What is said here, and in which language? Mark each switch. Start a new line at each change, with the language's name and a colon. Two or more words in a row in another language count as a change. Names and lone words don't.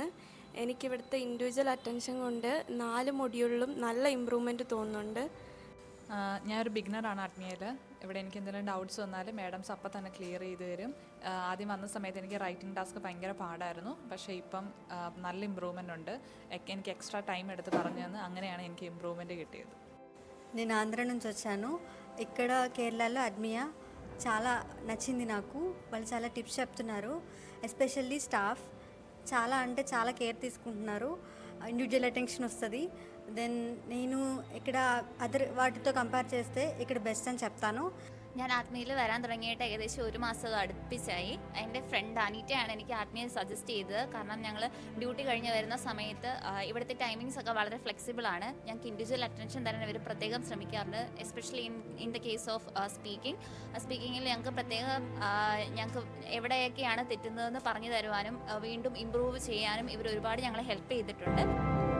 Malayalam: എനിക്കിവിടുത്തെ
English: individual attention
Malayalam: കൊണ്ട് 4 മൊഡ്യൂളിലും നല്ല ഇമ്പ്രൂവ്മെൻറ്റ് തോന്നുന്നുണ്ട്. ഞാനൊരു ബിഗിനറാണ് അഡ്മിയയിൽ. ഇവിടെ എനിക്ക് എന്തെങ്കിലും ഡൗട്ട്സ് വന്നാലും മാഡംസ് അപ്പം തന്നെ ക്ലിയർ ചെയ്ത് തരും. ആദ്യം വന്ന സമയത്ത് എനിക്ക്
English: writing task
Malayalam: ഭയങ്കര പാടായിരുന്നു. പക്ഷേ ഇപ്പം നല്ല ഇമ്പ്രൂവ്മെൻ്റ് ഉണ്ട്. എനിക്ക്
English: extra time
Malayalam: എടുത്ത് പറഞ്ഞു തന്ന് അങ്ങനെയാണ് എനിക്ക് ഇമ്പ്రూవ్మెంట్ കിട്ടിയത്.
Telugu: నేను ఆంధ్ర నుంచి వచ్చాను. ఇక్కడ కేరళలో అడ్మియా చాలా నచ్చింది నాకు. వాళ్ళు చాలా టిప్స్ చెప్తున్నారు.
English: especially staff
Telugu: చాలా అంటే చాలా కేర్ తీసుకుంటున్నారు.
English: individual attention
Telugu: వస్తుంది. దెన్ నేను ఇక్కడ అదర్ వాటితో కంపేర్ చేస్తే ఇక్కడ బెస్ట్ అని చెప్తాను.
Malayalam: ഞാൻ ആത്മീയയിൽ വരാൻ തുടങ്ങിയിട്ട് ഏകദേശം 1 മാസം അടുപ്പിച്ചായി. എൻ്റെ ഫ്രണ്ട് അനീറ്റയാണ് എനിക്ക് ആത്മീയ സജസ്റ്റ് ചെയ്തത്. കാരണം ഞങ്ങൾ ഡ്യൂട്ടി കഴിഞ്ഞ് വരുന്ന സമയത്ത് ഇവിടുത്തെ ടൈമിങ്സ് ഒക്കെ വളരെ ഫ്ലെക്സിബിളാണ്. ഞങ്ങൾക്ക്
English: individual attention
Malayalam: തരാൻ ഇവർ പ്രത്യേകം ശ്രമിക്കാറുണ്ട്.
English: especially in the case of
Malayalam: സ്പീക്കിങ്ങിൽ ഞങ്ങൾക്ക് പ്രത്യേകം ഞങ്ങൾക്ക് എവിടെയൊക്കെയാണ് തെറ്റുന്നതെന്ന് പറഞ്ഞു തരുവാനും വീണ്ടും ഇമ്പ്രൂവ് ചെയ്യാനും ഇവർ ഒരുപാട് ഞങ്ങളെ ഹെൽപ്പ് ചെയ്തിട്ടുണ്ട്.